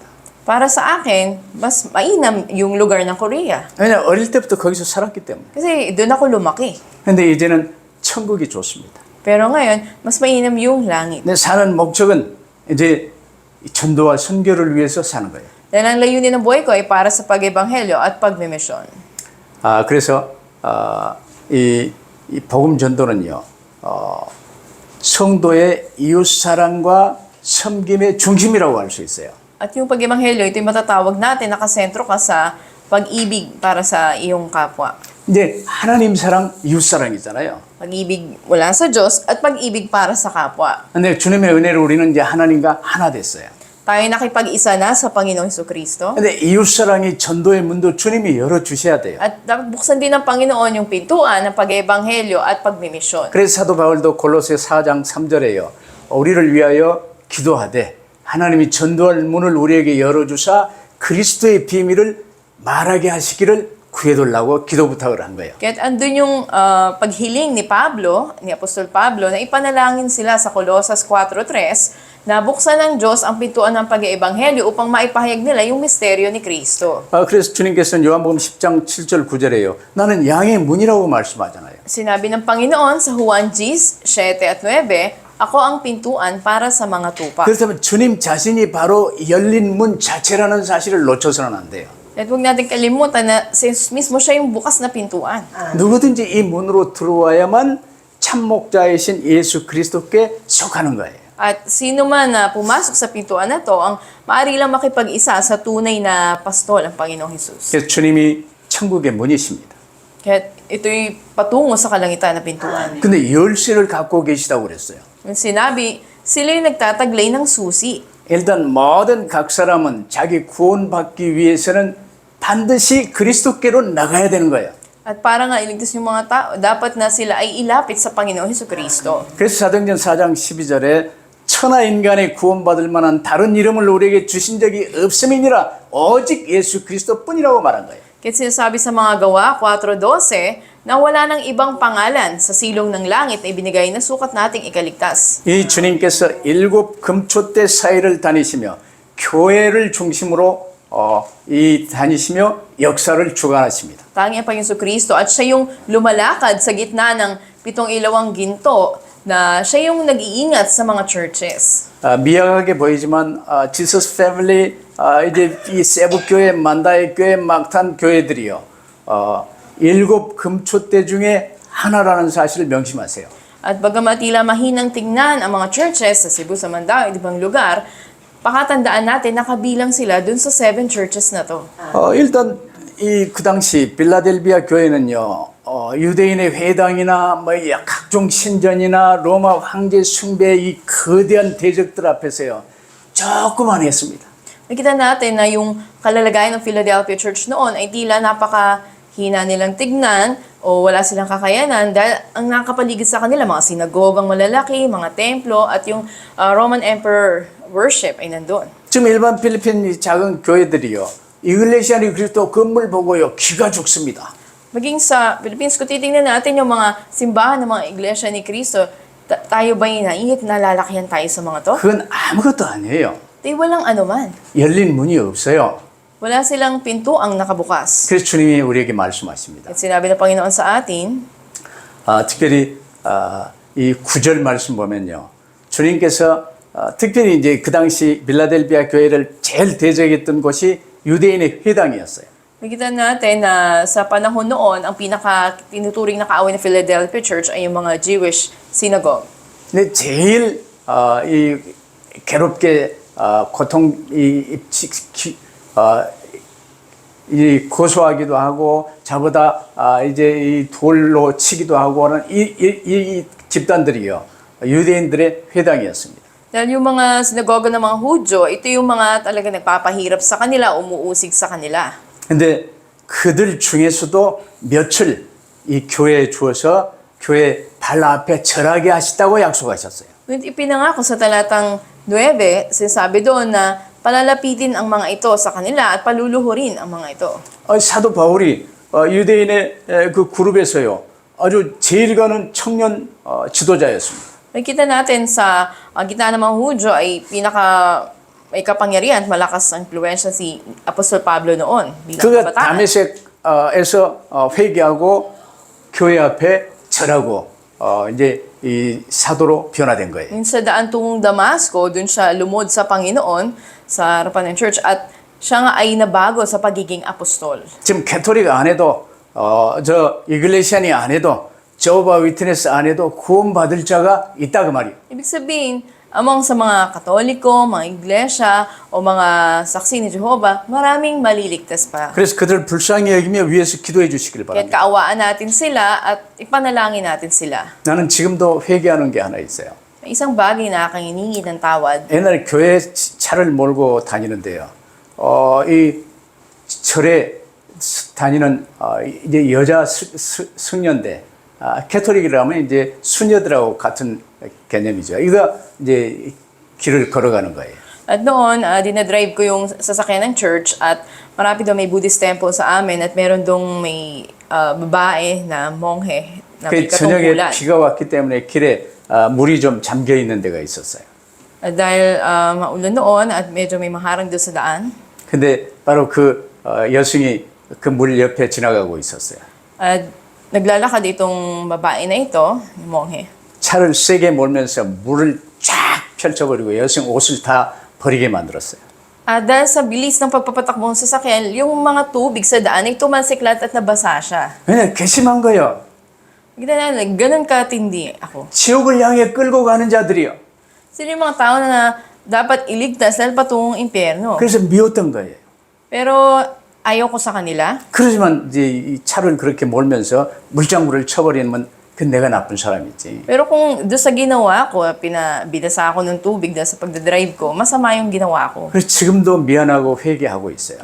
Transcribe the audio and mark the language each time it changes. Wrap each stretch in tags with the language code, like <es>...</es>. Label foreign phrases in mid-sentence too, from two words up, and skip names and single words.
<tl>Para sa akin, mas mainam yung lugar ng Korea.</tl> <ko>왜냐 어릴 때부터 거기서 살았기 때문에.</ko> <tl>Kasi doon ako lumaki.</tl> <ko>근데 이제는 천국이 좋습니다.</ko> <tl>Pero ngayon, mas mainam yung langit.</tl> <ko>내 사는 목적은 이제 전도와 선교를 위해서 사는 거예요.</ko> <tl>Dahil ang layunin ng buhay ko ay para sa pag-ebanghelyo at pagmimisyon.</tl> <ko>그래서 이 복음 전도는요, 성도의 이웃 사랑과 섬김의 중심이라고 할 수 있어요.</ko> <tl>At yung pag-ebanghelyo, ito yung matatawag natin, nakasentro ka sa pag-ibig para sa iyong kapwa.</tl> <ko>이제 하나님 사랑, 이웃 사랑이잖아요.</ko> <tl>Pag-ibig mula sa Diyos at pag-ibig para sa kapwa.</tl> <ko>근데 주님의 은혜로 우리는 이제 하나님과 하나 됐어요.</ko> <tl>Tayo nakipag-isa na sa Panginoong Jesucristo.</tl> <ko>근데 이웃 사랑이 전도의 문도 주님이 열어 주셔야 돼요.</ko> <tl>At dapat buksan din ng Panginoon yung pintuan ng pag-ebanghelyo at pagmimisyon.</tl> <ko>그래서 사도 바울도 골로새 4장 3절에요. 우리를 위하여 기도하되 하나님이 전도할 문을 우리에게 열어주사 그리스도의 비밀을 말하게 하시기를 구해달라고 기도 부탁을 한 거예요.</ko> <tl>Kaya't andun yung paghiling ni Pablo, ni Apostol Pablo, na ipanalangin sila sa Colosas 4:3 na buksan ng Diyos ang pintuan ng pag-iebanghelyo upang maipahayag nila yung misteryo ni Kristo.</tl> <ko>그래서 주님께서는 요한복음 10장 7절 9절에요. 나는 양의 문이라고 말씀하잖아요.</ko> <tl>Sinabi ng Panginoon sa Juan 10:7 at 9, ako ang pintuan para sa mga tupa.</tl> <ko>그렇다면 주님 자신이 바로 열린 문 자체라는 사실을 놓쳐서는 안 돼요.</ko> <tl>At huwag natin kalimutan na si Jesus mismo siya yung bukas na pintuan.</tl> <ko>누구든지 이 문으로 들어와야만 참 목자이신 예수 그리스도께 속하는 거예요.</ko> <tl>At sino man na pumasok sa pintuan na to, ang maaari lang makipag-isa sa tunay na pastol, ang Panginoong Jesus.</tl> <ko>그래서 주님이 천국의 문이십니다.</ko> <tl>Kaya ito'y patungo sa kalangitan na pintuan.</tl> <ko>근데 열쇠를 갖고 계시다고 그랬어요.</ko> <tl>Yung sinabi, sila yung nagtataglay ng susi.</tl> <ko>일단 모든 각 사람은 자기 구원받기 위해서는 반드시 그리스도께로 나가야 되는 거예요.</ko> <tl>At para nga iligtas yung mga tao, dapat na sila ay ilapit sa Panginoong Hesukristo.</tl> <ko>그래서 사도행전 4장 12절에 천하 인간의 구원받을 만한 다른 이름을 우리에게 주신 적이 없음이니라 오직 예수 그리스도뿐이라고 말한 거예요.</ko> <tl>Kaya sinasabi sa mga gawa 4:12 na wala ng ibang pangalan sa silong ng langit na ibinigay na sukat nating ikaligtas.</tl> <ko>이 주님께서 7 금초대 사이를 다니시며 교회를 중심으로 다니시며 역사를 주관하십니다.</ko> <tl>Tangi ang Panginoong Kristo at siya yung lumalakad sa gitna ng 7 ilawang ginto na siya yung nag-iingat sa mga churches.</tl> <ko>미약하게 보이지만 지서스 패밀리 이제 이 세부 교회, 만다의 교회, 막탄 교회들이요 7 금초대 중에 하나라는 사실을 명심하세요.</ko> <tl>At bagamat tila mahinang tingnan ang mga churches sa Cebu, sa Mandaue, ibang lugar, pakatandaan natin nakabilang sila dun sa 7 churches na to.</tl> <ko>일단 그 당시 빌라델비아 교회는요 유대인의 회당이나 뭐 각종 신전이나 로마 황제 숭배의 이 거대한 대적들 앞에서요 조그만 했습니다.</ko> <tl>Nakita natin na yung kalalagayan ng Philadelphia Church noon ay tila napakahina nilang tignan o wala silang kakayanan dahil ang nakapaligid sa kanila mga sinagogang malalaki, mga templo at yung</tl> <en>Roman Emperor worship</en> <tl>ay nandun.</tl> <ko>지금 일반 필리핀 이 작은 교회들이요 이글레시아니 그리스도 건물 보고요 기가 죽습니다.</ko> <tl>Maging sa Philippines, kung titingnan natin yung mga simbahan ng mga iglesia ni Cristo, tayo ba yung naiingit na lalakihan tayo sa mga to?</tl> <ko>그건 아무것도 아니에요.</ko> <tl>Di walang anuman.</tl> <ko>열린 문이 없어요.</ko> <tl>Wala silang pinto ang nakabukas.</tl> <ko>그래서 주님이 우리에게 말씀하십니다.</ko> <tl>At sinabi ng Panginoon sa atin,</tl> <ko>특별히 이 9절 말씀 보면요. 주님께서 특별히 이제 그 당시 빌라델비아 교회를 제일 대적했던 곳이 유대인의 회당이었어요.</ko> <tl>nakita natin na sa panahon noon, ang pinaka-tinuturing na kaaway ng Philadelphia Church ay yung mga</tl> <en>Jewish synagogue.</en> <ko>근데 제일 이 괴롭게 이 고소하기도 하고 자보다 이제 이 돌로 치기도 하고 하는 이 집단들이요 유대인들의 회당이었습니다.</ko> <tl>Dahil yung mga sinagoga ng mga Hudyo, ito yung mga talaga nagpapahirap sa kanila, umuusig sa kanila.</tl> <ko>근데 그들 중에서도 며칠 이 교회에 주어서 교회 발 앞에 절하게 하시다고 약속하셨어요.</ko> <tl>Ngunit ipinangako sa talatang 9, sinasabi doon na palalapitin ang mga ito sa kanila at paluluhurin ang mga ito.</tl> <ko>사도 바울이 유대인의 그 그룹에서요 아주 제일 가는 청년 지도자였습니다.</ko> <tl>Nakita natin sa gitna ng mga Hudyo ay may kapangyarihan at malakas ang impluwensya si Apostol Pablo noon bilang</tl> <ko>그가</ko> <tl>kabataan.</tl> <ko>다메섹에서 회개하고 교회 앞에 절하고 이제 이 사도로 변화된 거예요.</ko> <tl>Yung sa daan tungong Damasco, dun siya lumod sa Panginoon sa harapan ng church at siya nga ay nabago sa pagiging apostol.</tl> <ko>지금 캐토릭 안 해도 저 이글레시안이 안 해도 저바 위트네스 안 해도 구원받을 자가 있다 그 말이에요.</ko> <tl>Ibig sabihin, among sa mga Katoliko, mga iglesia, o mga saksi ni Jehovah, maraming maliligtas pa.</tl> <ko>그래서 그들 불쌍히 여기며 위에서 기도해 주시길</ko> <tl>Kaya</tl> <ko>바랍니다.</ko> <tl>kaawaan natin sila at ipanalangin natin sila.</tl> <ko>나는 지금도 회개하는 게 하나 있어요.</ko> <tl>May isang bagay na aking hiningi ng tawad.</tl> <ko>옛날에 교회 차를 몰고 다니는데요. 이 절에 다니는 이제 여자 승려인데 캐토릭이라면 이제 수녀들하고 같은 개념이죠. 이거 이제 길을 걸어가는 거예요.</ko> <tl>At noon, dinadrive ko yung sasakyan ng church at marami doon may Buddhist temple sa amin at meron doon may babae na monghe na may</tl> <ko>그 저녁에</ko> <tl>katungkulan.</tl> <ko>비가 왔기 때문에 길에 물이 좀 잠겨 있는 데가 있었어요.</ko> <tl>At dahil maulan noon at medyo may maharang doon sa daan,</tl> <ko>근데 바로 그 여성이 그 물 옆에 지나가고 있었어요.</ko> <tl>at naglalakad itong babae na ito, yung monghe.</tl> <ko>차를 세게 몰면서 물을 쫙 펼쳐버리고 여성 옷을 다 버리게 만들었어요.</ko> <tl>At dahil sa bilis ng pagpapatakbo ng sasakyan, yung mga tubig sa daan ay tumasiklat at nabasa siya.</tl> <ko>왜냐 괘씸한 거요.</ko> <tl>Ganun katindi ako.</tl> <ko>지옥을 향해 끌고 가는 자들이요.</ko> <tl>Sila yung mga tao na dapat iligtas dahil patungong impyerno.</tl> <ko>그래서 미웠던 거예요.</ko> <tl>Pero ayaw ko sa kanila.</tl> <ko>그러지만 이제 이 차를 그렇게 몰면서 물장구를 쳐버리면 그 내가 나쁜 사람이지.</ko> <tl>Pero kung doon sa ginawa ko, binasa ako ng tubig dahil sa pagdadrive ko, masama yung ginawa ko.</tl> <ko>그래서 지금도 미안하고 회개하고 있어요.</ko>